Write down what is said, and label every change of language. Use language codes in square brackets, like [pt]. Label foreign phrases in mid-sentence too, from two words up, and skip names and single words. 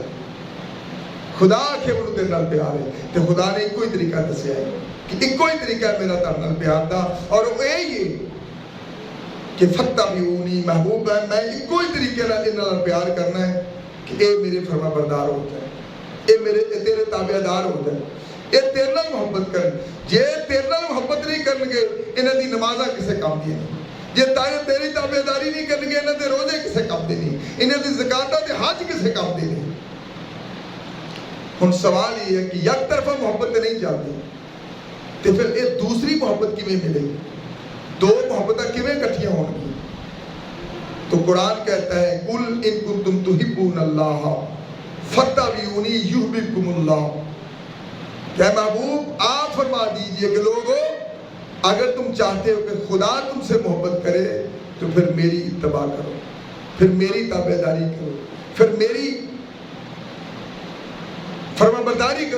[pa] خدا کے منو تیرے نال پیار ہے، تو خدا نے ایک ہی طریقہ دسیا ہے کہ ایک ہی طریقہ ہے میرا تیرے نال پیار دا، اور وہ یہی ہے کہ فتبعونی، محبوب ہے میں ایک ہی طریقے نال پیار کرنا ہے کہ اے میرے فرما بردار ہو جائے، اے تیرے تابعدار ہو جائے، اے تیرے نال محبت کرن۔ جے تیرے نال محبت نہیں کرن گے انہاں دی نمازاں کسے کام دی نہیں، جے تیری تابعداری نہیں کرن گے انہاں دے روزے کسے کام دے نہیں، انہاں دی زکاتاں تے حج کسے کام دے نہیں۔ [ur] ہن سوال یہ ہے کہ یک طرفہ محبت نہیں چلتی تو پھر یہ دوسری محبت کیویں ملے گی، دو محبتیں کیویں اکٹھیاں ہون گی؟ تو قرآن کہتا ہے [ar] قل ان کنتم تحبون اللہ فاتبعونی یحببکم اللہ، [ur] کہ محبوب آپ فرما دیجئے کہ لوگو اگر تم چاہتے ہو کہ خدا تم سے محبت کرے تو پھر میری اتباع کرو، پھر میری تابعداری کرو، پھر میری فرما برداری کرو۔